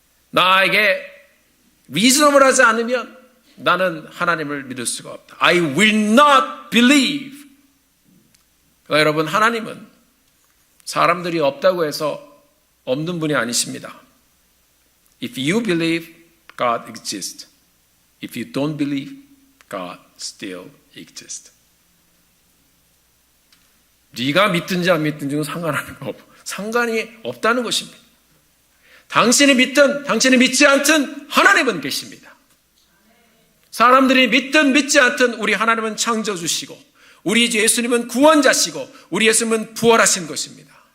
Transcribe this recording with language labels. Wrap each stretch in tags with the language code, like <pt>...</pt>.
<ko>나에게 reasonable 하지 않으면 나는 하나님을 믿을 수가 없다.</ko> <en>I will not believe.</en> <ko>그러니까 여러분, 하나님은 사람들이 없다고 해서 없는 분이 아니십니다.</ko> <en>If you believe, God exists. If you don't believe, God still exists.</en> <ko>네가 믿든지 안 믿든지는 상관이 없다는 것입니다. 당신이 믿든 당신이 믿지 않든 하나님은 계십니다. 사람들이 믿든 믿지 않든 우리 하나님은 창조주시고 우리 예수님은 구원자시고 우리 예수님은 부활하신 것입니다.</ko>